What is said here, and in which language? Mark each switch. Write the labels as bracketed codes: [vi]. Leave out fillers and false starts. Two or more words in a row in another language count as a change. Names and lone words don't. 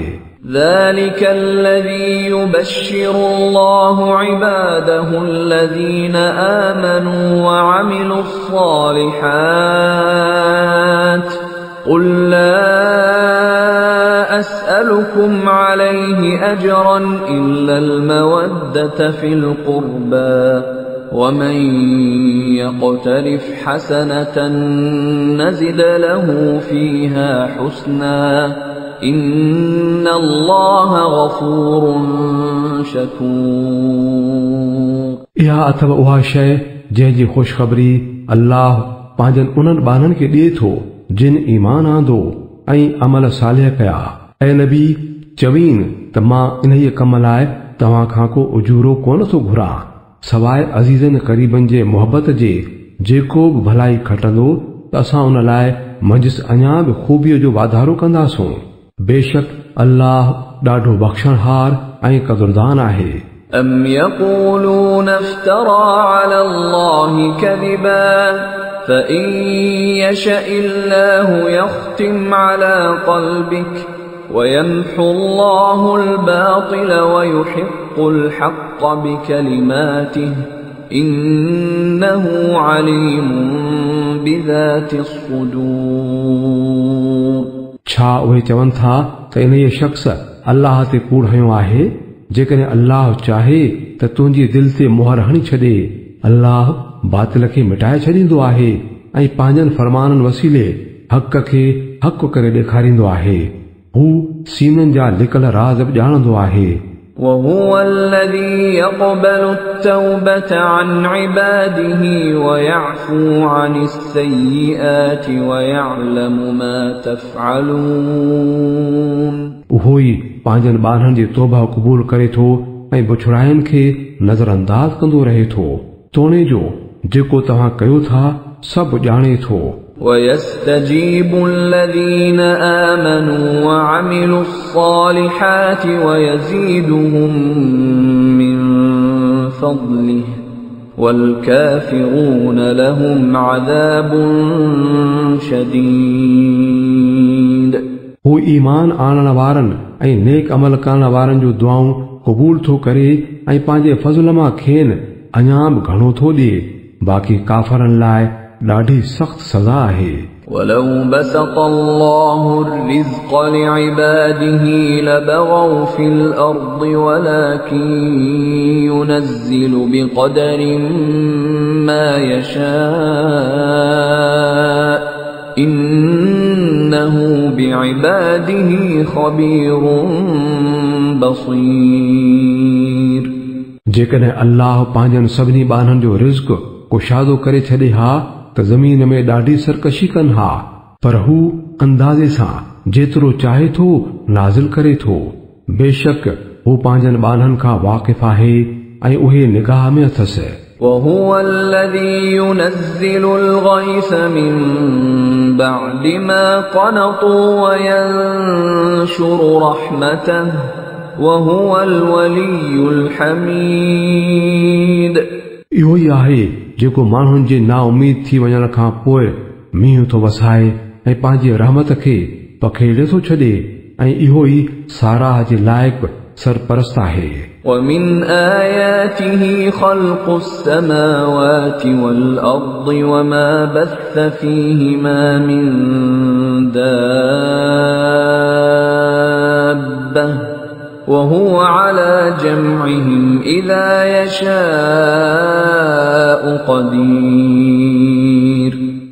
[ar] ذلك الذي يبشر الله عباده الذين آمنوا وعملوا الصالحات قل لا أسألكم عليه أجرا إلا المودة في القربى ومن يقترف حسنة نزد له فيها حسنا إن الله غفور شكور. [sd] इहा अथव उहा शइ जंहिंजी ख़ुशख़बरी अल्लाह पंहिंजनि उन्हनि ॿारनि खे ॾिए थो जिन ईमान आंदो ऐं अमल सालिह कया. ऐं नबी चवीन त मां इन्हीअ कम लाइ तव्हां खां को उजूरो कोन थो घुरां सवाइ अज़ीज़नि क़रीबनि जे मुहबत जे जेको बि भलाई खटंदो त असां उन लाइ मंझि अञा बि ख़ूबीअ जो वाधारो कंदासूं. बेशक अल्लाह ॾाढो बख़्शणहार ऐं क़दुरदान आहे. [ar] أم يقولون افترى على الله كذبا فإن يشأ الله يختم على قلبك ويمحو الله الباطل ويحق الحق بكلماته إنه عليم بذات الصدور. [sd] छा उहे चवनि था त इन्हीअ शख़्स अल्लाह ते कूड़ हयो आहे जेकॾहिं अल्लाह चाहे त तुंहिंजी दिलि ते मुहर हणी छॾे अल्लाह बातिल खे मिटाए छॾींदो आहे ऐं पंहिंजनि फरमाननि वसीले हक़ खे हक़ करे ॾेखारींदो आहे. हू सीननि जा लिकल राज़ बि ॼाणंदो आहे. [ar] وهو الذي يقبل التوبة عن عباده ويعفو عن السيئات ويعلم ما تفعلون. [sd] उहो ई पंहिंजनि ॿारनि जी तौबा क़बूल करे थो ऐं बुछड़ाइनि खे नज़रअंदाज़ कंदो रहे थो. तोणे जो जेको तव्हां कयो था सभु ॼाणे थो. [ar] ويستجيب الذين آمنوا وعملوا الصالحات ويزيدهم من فضله والكافرون لهم عذاب شديد. [sd] हू ईमान आणण वारनि ऐं नेक अमल करण वारनि जूं दुआऊं क़बूल थो करे ऐं पंहिंजे फज़ल मां खेनि अञा बि घणो थो ॾिए. बाक़ी काफ़रनि लाइ ॾाढी सख़्त सज़ा आहे. [ar] ولو بسط الله الرزق لعباده لبغوا في الأرض ولكن ينزل بقدر ما يشاء إنه بعباده خبير بصير. [sd] जेकॾहिं अल्लाह पंहिंजनि सभिनी ॿारनि जो रिज़्क़ कुशादो करे छॾे हा त ज़मीन में ॾाढी सरकशी कनि हा पर हू अंदाज़े सां जेतिरो चाहे थो नाज़िल करे थो. बेशक हू पंहिंजनि ॿारनि खां वाक़िफ़ आहे ऐं उहे निगाह में अथसि. [ar] وهو الذي ينزل الغيث من بعد ما قنطوا وينشر رحمته وهو الولي الحميد. [sd] इहो ई आहे जेको माण्हुनि जे नाउमीद थी वञण खां पोइ मींहुं थो वसाए ऐं पंहिंजी रहमत खे पखेड़े थो छॾे ऐं इहो ई साराह जे लाइक़ सरपरस्त आहे. [ar] ومن آياته خلق السماوات والأرض وما بث فيهما من دابة وهو على جمعهم إذا يشاء قدير.